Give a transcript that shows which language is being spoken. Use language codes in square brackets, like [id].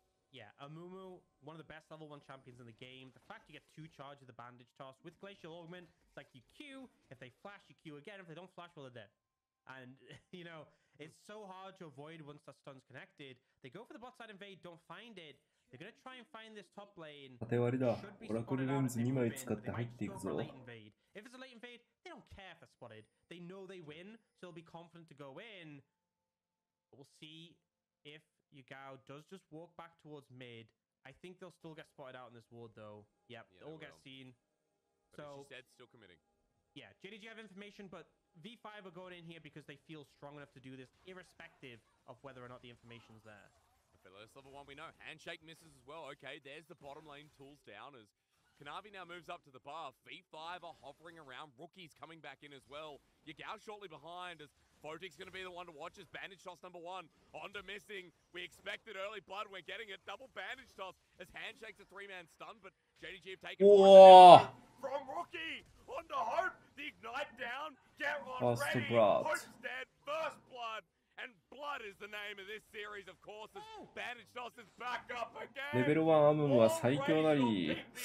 [en] Yeah, Amumu, one of the best level 1 champions in the game. The fact you get 2 charges of the bandage toss with Glacial Augment, it's like you Q, if they flash, you Q again. If they don't flash, well, they're dead. And, you know, it's so hard to avoid once that stun's connected. They go for the bot side invade, don't find it. They're going to try and find this top lane. [ja] 縦割りだ。オラクルレンズ2枚使って入っていくぞ。 [en] If it's a late invade, they don't care if they're spotted. They know they win, so they'll be confident to go in. But we'll see if Yagao does just walk back towards mid. I think they'll still get spotted out in this ward, though. Yep, all get seen. But so, as you said, still committing. Yeah, JDG have information, but V5 are going in here because they feel strong enough to do this, irrespective of whether or not the information's there. Aphelios level 1, we know. Handshake misses as well. Okay, there's the bottom lane tools down as Kanavi now moves up to the buff. V5 are hovering around. Rookies coming back in as well. Yagao shortly behind as Photic's going to be the one to watch as bandage toss number 1. Onda missing. We expected early blood. We're getting it. Double bandage toss as Handshake's a 3-man stun, but JDG have taken from Rookie. Onda Hope. The ignite down. Get on ready. Hope's dead. First blood. And blood is the name of this series, of course, as bandage toss is back up again. [ja] レベル1アムムは最強なり。